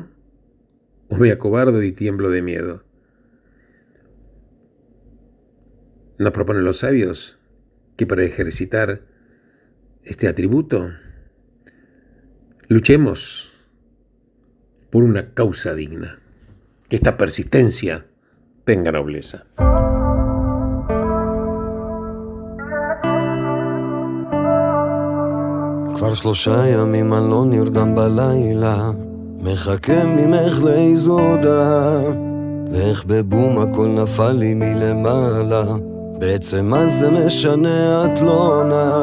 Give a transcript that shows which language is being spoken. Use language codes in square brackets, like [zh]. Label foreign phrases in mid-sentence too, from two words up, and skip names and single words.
[es] ¿O me acobardo y tiemblo de miedo? Nos proponen los sabios que para ejercitar este atributo luchemos por una causa digna, que esta persistencia tenga nobleza. [he] כבר 3 ימים אני לא נרדם בלילה, מחכה ממך לאיזו הודעה, ואיך בבום הכל נפל לי מלמעלה, בעצם מה זה משנה את לא עונה.